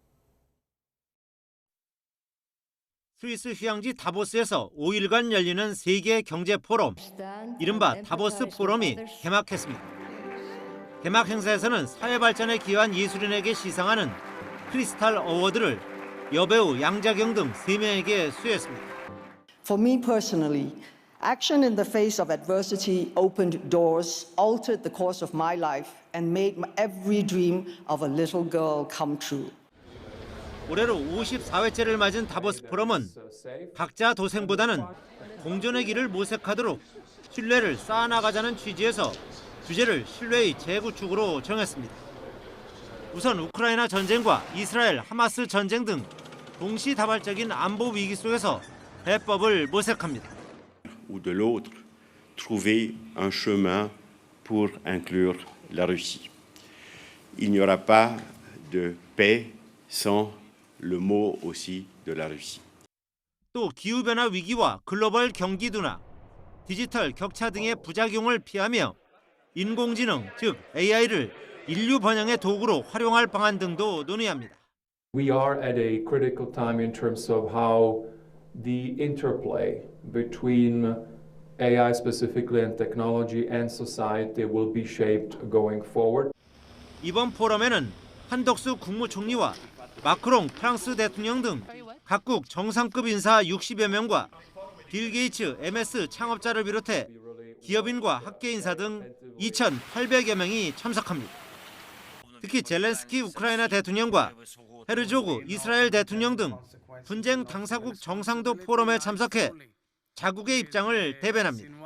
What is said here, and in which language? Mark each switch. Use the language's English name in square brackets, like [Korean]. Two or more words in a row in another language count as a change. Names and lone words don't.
[Korean] 스위스 휴양지 다보스에서 5일간 열리는 세계 경제 포럼, 이른바 다보스 포럼이 개막했습니다. 개막 행사에서는 사회 발전에 기여한 예술인에게 시상하는 크리스탈 어워드를 여배우 양자경 등 3명에게 수여했습니다. [English] For me personally, action in the face of adversity opened doors, altered the course of my life, and made every dream of a little girl come true. [Korean] 올해로 54회째를 맞은 다보스 포럼은 각자 도생보다는 공존의 길을 모색하도록 신뢰를 쌓아나가자는 취지에서 주제를 신뢰의 재구축으로 정했습니다. 우선 우크라이나 전쟁과 이스라엘 하마스 전쟁 등 동시다발적인 안보 위기 속에서 해법을 모색합니다. [French] ou de l'autre, trouver un chemin pour inclure la Russie. Il n'y aura pas de paix sans le mot aussi de la Russie. [Korean] 또 기후변화 위기와 글로벌 경기 둔화, 디지털 격차 등의 부작용을 피하며 인공지능, 즉 AI를 인류 번영의 도구로 활용할 방안 등도 논의합니다. [English] We are at a critical time in terms of how the interplay between AI specifically and technology and society will be shaped going forward. [Korean] 이번 포럼에는 한덕수 국무총리와 마크롱 프랑스 대통령 등 각국 정상급 인사 60여 명과 빌 게이츠 MS 창업자를 비롯해 기업인과 학계 인사 등 2,800여 명이 참석합니다. 특히 젤렌스키 우크라이나 대통령과 헤르조그 이스라엘 대통령 등 분쟁 당사국 정상도 포럼에 참석해 자국의 입장을 대변합니다.